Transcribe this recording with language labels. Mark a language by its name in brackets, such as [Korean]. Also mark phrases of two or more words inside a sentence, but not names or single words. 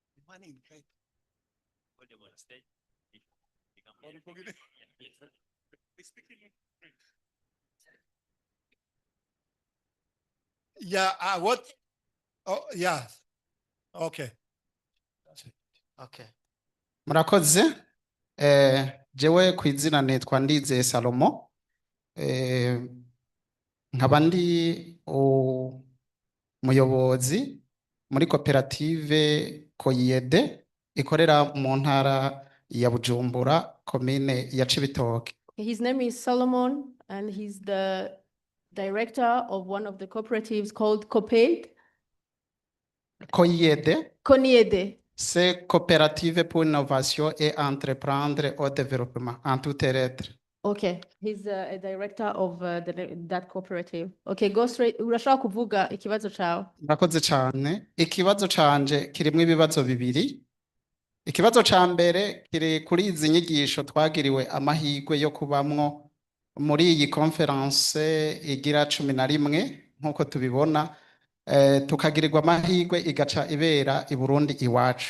[English] Yeah, what? Oh, yeah. Okay. [Rundi] Okay. Murakoze. Jewe ku izina nitwa Ndizeye Salomo. Nkaba ndi umuyobozi muri koperative Koyede ikorera mu ntara ya Bujumbura, komine ya Cibitoke. [English] His name is Solomon, and he's the director of one of the cooperatives called COPAID. Koyede. Koniede. [French] C'est coopérative pour l'innovation et entreprendre au développement en toutes lettres. [English] Okay, he's a director of that cooperative. Okay, go straight. [Rundi] Urashaka kuvuga ikibazo chawe. Murakoze cyane. Ikibazo canje kirimo ibibazo bibiri. Ikibazo ca mbere kiri kuri izi nyigisho twagiriwe amahirwe yo kubamwo muri iyi conference igira 11 nkuko tubibona, tukagirirwa amahirwe igaca ibera i Burundi iwacu.